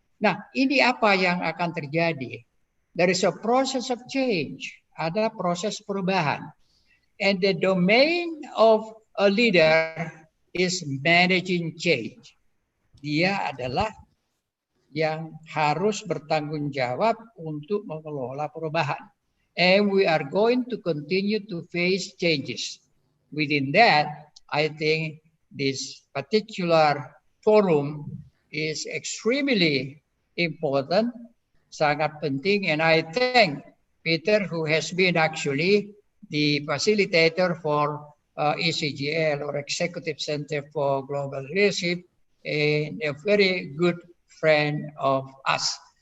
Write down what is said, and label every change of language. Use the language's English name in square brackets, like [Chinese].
[Indonesian] Nah, ini apa yang akan terjadi? [English] There is a process of change. [Indonesian] Ada proses perubahan. [English] And the domain of a leader is managing change. [Indonesian] Dia adalah yang harus bertanggung jawab untuk mengelola perubahan. [English] And we are going to continue to face changes. Within that, I think this particular forum is extremely important, [Indonesian] sangat penting, [English] and I thank Peter, who has been actually the facilitator for ECGL, or Executive Center for Global Leadership, and a very good friend of us.